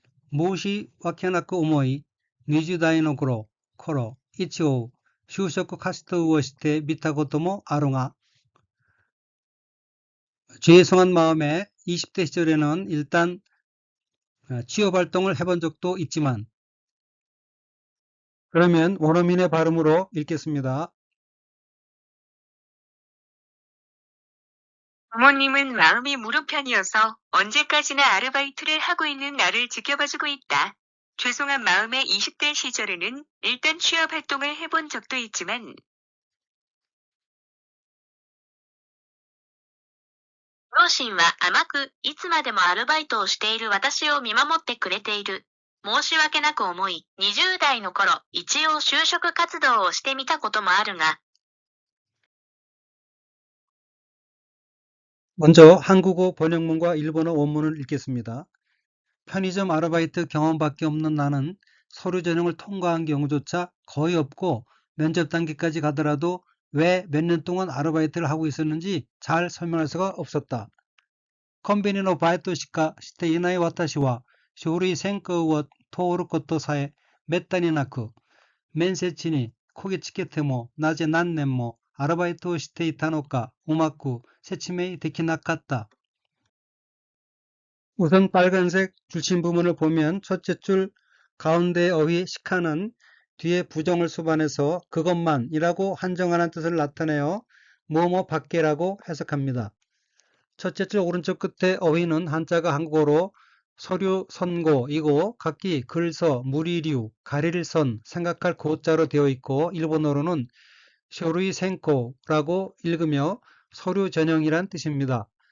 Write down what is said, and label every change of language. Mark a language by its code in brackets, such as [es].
[ja] 무시 와케나쿠 오모이 20代の頃一応就職活動をしてみたこともあるが [ko] 죄송한 마음에 20대 시절에는 일단 취업활동을 해본 적도 있지만 그러면 원어민의 발음으로 읽겠습니다. 부모님은 마음이 무른 편이어서 언제까지나 아르바이트를 하고 있는 나를 지켜봐주고 있다. 죄송한 마음에 20대 시절에는 일단 취업 활동을 해본 적도 있지만 [ja] 両親は甘く、いつまでもアルバイトをしている私を見守ってくれている。申し訳なく思い、20代の頃、一応就職活動をしてみたこともあるが、 [ko] 먼저 한국어 번역문과 일본어 원문을 읽겠습니다. 편의점 아르바이트 경험밖에 없는 나는 서류 전형을 통과한 경우조차 거의 없고 면접 단계까지 가더라도 왜 몇 년 동안 아르바이트를 하고 있었는지 잘 설명할 수가 없었다. [ja] 컨비니のバイトしかしていない私は書類選考を通ることさえめったになく、面接にこぎつけてもなぜ何年もアルバイトをしていたのかうまく説明できなかった. [ko] 우선 빨간색 줄침 부분을 보면 첫째 줄 가운데 어휘 시카는 뒤에 부정을 수반해서 그것만이라고 한정하는 뜻을 나타내요. 뭐뭐 밖에라고 해석합니다. 첫째 줄 오른쪽 끝에 어휘는 한자가 한국어로 서류 선고이고 각기 글서, 무리류, 가릴 선, 생각할 고자로 되어 있고 일본어로는 쇼루이 생코라고 읽으며 서류 전형이란 뜻입니다.